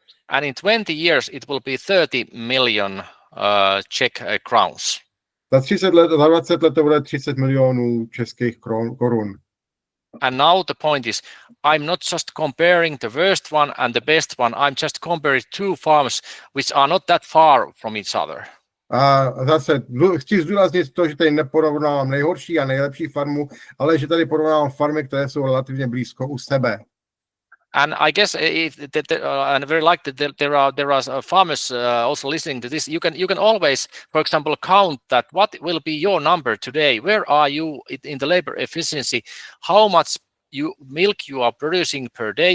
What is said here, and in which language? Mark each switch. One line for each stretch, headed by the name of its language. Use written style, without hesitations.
English: And in 20 years it will be 30 million Czech crowns.
Czech: Za 20 let to bude 30 milionů českých korun.
English: And now the point is, I'm not just comparing the worst one and the best one, I'm just comparing two farms which are not that far from each other.
Czech: A zase chci zdůraznit to, že tady neporovnávám nejhorší a nejlepší farmu, ale že tady porovnávám farmy, které jsou relativně blízko u sebe.
English: And I guess and very likely there are farmers also listening to this. You can always, for example, count that what will be your number today. Where are you in the labor efficiency? How much milk you are producing per day?